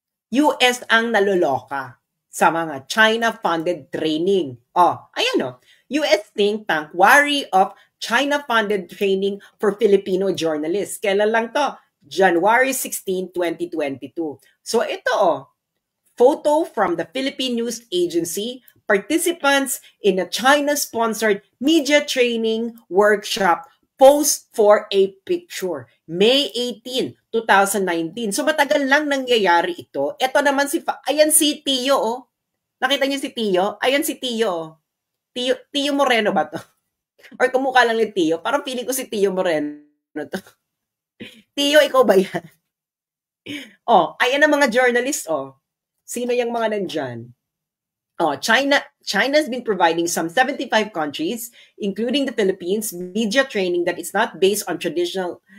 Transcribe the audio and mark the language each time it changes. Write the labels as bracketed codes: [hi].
[tl] US ang naloloka sa mga China-funded training. [en] Ayan US think tank worry of China-funded training for Filipino journalists. [tl] Kailan lang to? [en] January 16, 2022. So ito photo from the Philippine News Agency, participants in a China-sponsored media training workshop post for a picture. [tl] May 18, 2019. So matagal lang nangyayari ito. Ito naman ayan si Tio Nakita niyo si Tio? Ayan si Tio. Tio Moreno ba to? Or kumukha lang ni Tio? Parang feeling ko si Tio Moreno to. Tio, ikaw ba yan? Ayan ang mga journalist, Sino yung mga nandyan? [en] China has been providing some 75 countries, including the Philippines, media training that is not based on traditional.